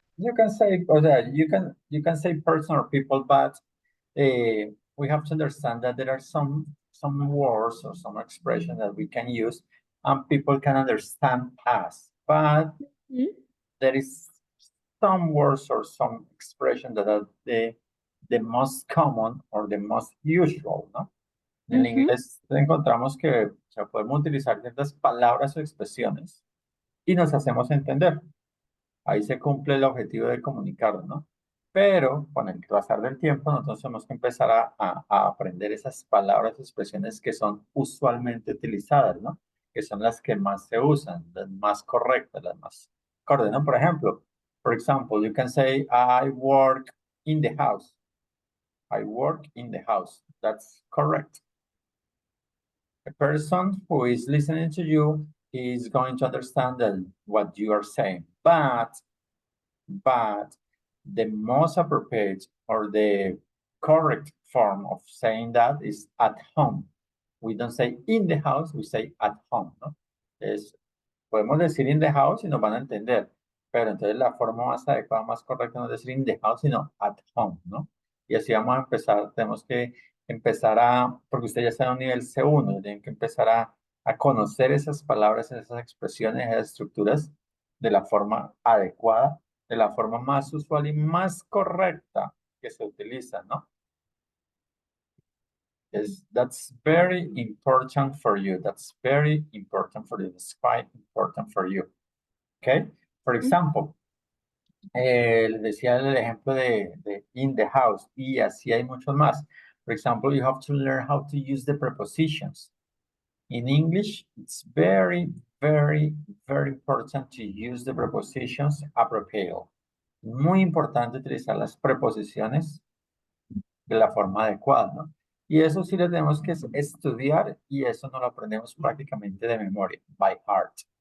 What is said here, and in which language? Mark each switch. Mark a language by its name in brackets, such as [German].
[English] You can say, or that you can say person or people, but we have to understand that there are some words or some expressions that we can use and people can understand us, but Mhm. there is some words or some expressions that are the most common or the most usual, ¿no? [Spanish] En el Ujú. inglés encontramos que o sea, podemos utilizar ciertas palabras o expresiones y nos hacemos entender. Ahí se cumple el objetivo de comunicarnos, ¿no? Pero con el pasar del tiempo, nosotros tenemos que empezar a aprender esas palabras, expresiones que son usualmente utilizadas, ¿no? Que son las que más se usan, las más correctas, las más acordes, ¿no? Por ejemplo, [English] for example, you can say, I work in the house. I work in the house. That's correct. A person who is listening to you is going to understand what you are saying, but the most appropriate or the correct form of saying that is at home. We don't say in the house, we say at home, ¿no? [Spanish] Podemos decir in the house y nos van a entender, pero entonces la forma más adecuada, más correcta no es decir in the house, sino at home, ¿no? Y así vamos a empezar, tenemos que empezar porque usted ya está en un nivel C1, tienen que empezar a conocer esas palabras, esas expresiones, esas estructuras de la forma adecuada, de la forma más usual y más correcta que se utiliza, ¿no? [English] That's very important for you. That's very important for you. It's quite important for you. Okay? For example, [Spanish] les decía el ejemplo de in the house y así hay muchos más. [English] For example, you have to learn how to use the prepositions. In English, it's very, very, very important to use the prepositions appropriately. [Spanish] Muy importante utilizar las preposiciones de la forma adecuada, ¿no? Y eso sí lo tenemos que estudiar y eso no lo aprendemos prácticamente de memoria, [English] by heart.